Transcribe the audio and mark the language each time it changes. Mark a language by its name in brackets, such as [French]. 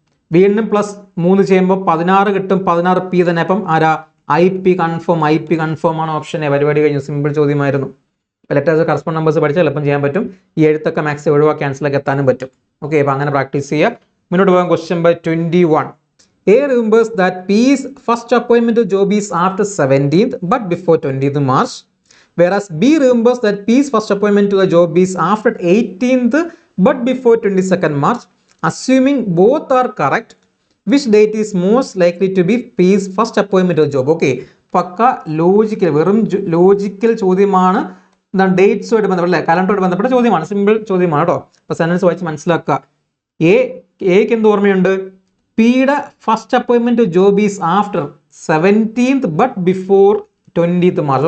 [Malayalam] വീണ്ടും +3 ചെയ്യുമ്പോൾ 16 കിട്ടും. 16 P തന്നെ. അപ്പം ആരാ? IP കൺഫേം ആണ്. Option A. പരിപാടി കഴിഞ്ഞു. സിമ്പിൾ ചോദ്യമായിരുന്നു. ലെറ്റേഴ്സ് കറസ്പോണ്ട് നമ്പേഴ്സ് പഠിച്ചാൽ എളുപ്പം ചെയ്യാൻ പറ്റും. ഈ എഴുത്തൊക്കെ മാക്സിമം ഒഴിവാക്കി ക്യാൻസലൊക്കെ എത്താനും പറ്റും. ഓക്കെ, അപ്പോൾ അങ്ങനെ പ്രാക്ടീസ് ചെയ്യുക. മുന്നോട്ട് പോകാം. Question number 21. [English] A remembers that P's first appointment to job is after 17th but before 20th March, whereas B remembers that P's first appointment to the job is after 18th but before 22nd March. Assuming both are correct, which date is most likely to be P's first appointment to the job? [Malayalam] Okay, pucca logical, വെറും logical ചോദ്യമാണ്. എന്താണ്? ഡേറ്റ്സുമായിട്ട് ബന്ധപ്പെട്ട അല്ലേ, കലണ്ടറുമായിട്ട് ബന്ധപ്പെട്ട ചോദ്യമാണ്. Simple ചോദ്യമാണ് കേട്ടോ. അപ്പോൾ സെൻറ്റൻസ് വായിച്ച് മനസ്സിലാക്കുക. എക്ക് എന്ത് ഓർമ്മയുണ്ട്? [English] പിയുടെ first അപ്പോയിൻമെന്റ് job is after 17th but before 20th March.